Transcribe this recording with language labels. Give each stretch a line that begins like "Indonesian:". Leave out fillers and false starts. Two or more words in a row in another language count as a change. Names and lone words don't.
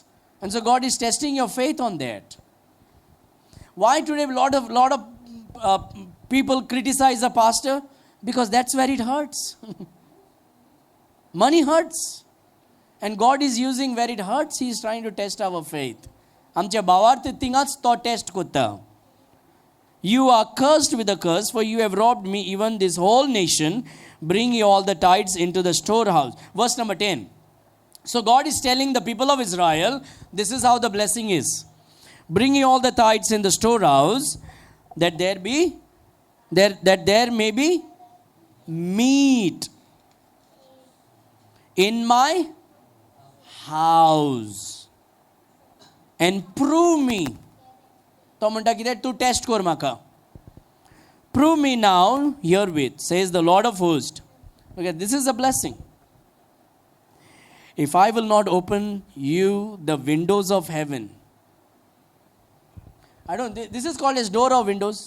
English: And so God is testing your faith on that. Why today a lot of people criticize the pastor? Because that's where it hurts. Money hurts. And God is using where it hurts. He is trying to test our faith.
Konkani: आमच्या भावार्थ थिंगाच तो टेस्ट करता.
English: You are cursed with a curse, for you have robbed me, even this whole nation. Bring ye all the tithes into the storehouse. Verse number 10. So God is telling the people of Israel, this is how the blessing is. Bring ye all the tithes in the storehouse, that there may be meat in my house. And prove me.
Konkani: तो म्हणटा कितें तूं टेस्ट कर म्हाका.
English: Prove me now herewith, says the Lord of hosts. Okay, this is a blessing. If I will not open you the windows of heaven. This is called as door or windows?